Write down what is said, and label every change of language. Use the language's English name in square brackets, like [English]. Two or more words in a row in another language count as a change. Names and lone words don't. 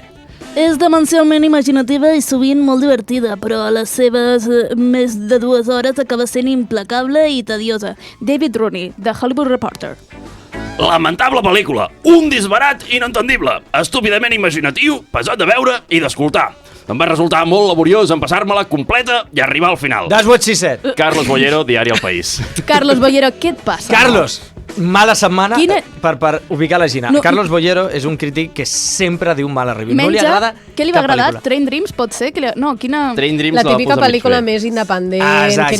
[Catalan] És demencialment imaginativa i sovint molt divertida, però a les seves més de 2 hores acaba sent implacable i tediosa. David Rooney, de Hollywood Reporter. Lamentable pel·lícula, un disbarat inentendible, estúpidament imaginatiu, pesat de veure i d'escoltar. Em va resultar molt laboriós empassar-me-la completa i arribar al final. [English] That's what she said. [Catalan] Carlos Bollero, Diari El País. Carlos Bollero, què et passa? Carlos! Mala setmana Quina... per ubicar la Gina. No. Carlos Bollero és un crític que sempre diu mala review. Menja, no li agrada què li va agradar? pel·lícula. Train Dreams, pot ser? No, quina... Train Dreams la típica pel·lícula més independent, exacte,